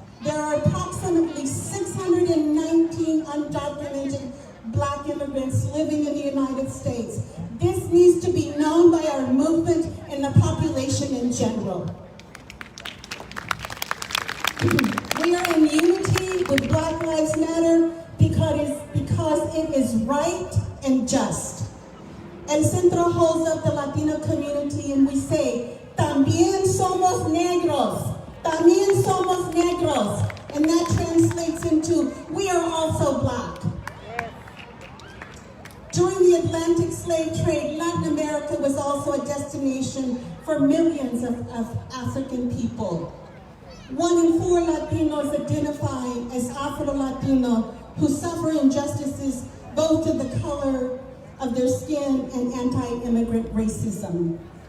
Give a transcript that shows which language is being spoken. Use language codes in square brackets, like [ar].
[en] There are approximately 619 undocumented Black immigrants living in the United States. This needs to be known by our movement and the population in general. We are in unity with Black Lives Matter because it is right and just. El Centro holds up the Latino community and we say, [es] también somos negros, también somos negros. [en] And that translates into, we are also Black. During the Atlantic slave trade, Latin America was also a destination for millions of African people. 1 in 4 Latinos identify as Afro-Latino who suffer injustices both to the color of their skin and anti-immigrant racism.